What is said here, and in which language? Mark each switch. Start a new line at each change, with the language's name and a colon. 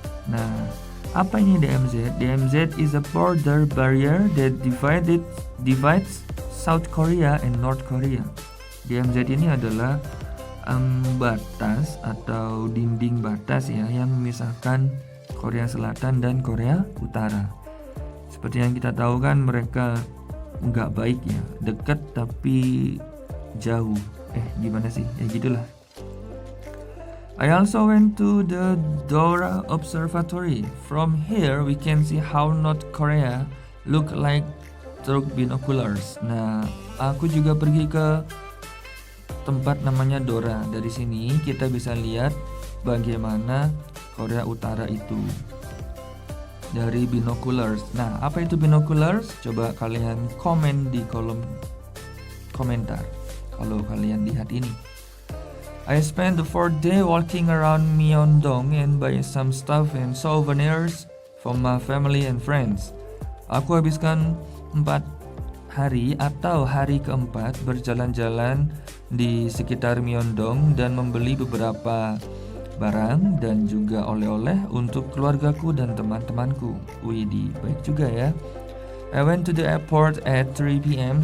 Indonesian: Nah, apa ini DMZ?
English: DMZ is a border barrier that divides South Korea and North Korea.
Indonesian: DMZ ini adalah batas atau dinding batas ya yang memisahkan Korea Selatan dan Korea Utara. Seperti yang kita tahu kan mereka nggak baik ya, dekat tapi jauh. Gimana sih? Ya gitulah.
English: I also went to the Dora Observatory. From here we can see how North Korea look like through binoculars.
Indonesian: Nah, aku juga pergi ke tempat namanya Dora. Dari sini kita bisa lihat bagaimana Korea Utara itu dari binoculars. Nah, apa itu binoculars? Coba kalian komen di kolom komentar kalau kalian lihat ini.
English: I spent the 4th day walking around Myeongdong and buy some stuff and souvenirs for my family and friends.
Indonesian: Aku habiskan 4 hari atau hari keempat berjalan-jalan di sekitar Myeongdong dan membeli beberapa barang dan juga oleh-oleh untuk keluargaku dan teman-temanku. Widih, baik juga ya.
English: I went to the airport at 3 p.m.